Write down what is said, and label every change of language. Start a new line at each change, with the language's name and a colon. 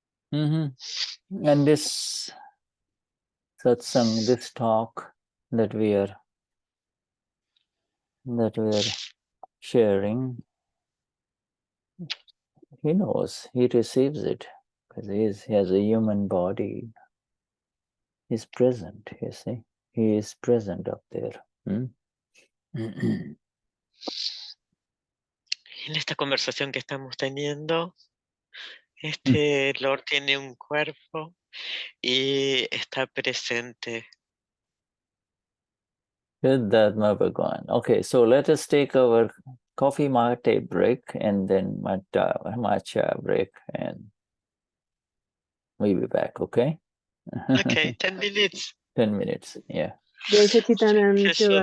English: And this satsang, this talk that we are sharing, he knows, he receives it, because he has a human body. He's present, you see. He is present up there.
Spanish: En esta conversación que estamos teniendo, este Lord tiene un cuerpo y está presente.
English: Vishuddhatma Bhagwan. Okay, so let us take our coffee mate break and then matcha break, and we'll be back, okay? Okay, 10 minutes. 10 minutes, yeah. Jai Sachidanand, Shiva.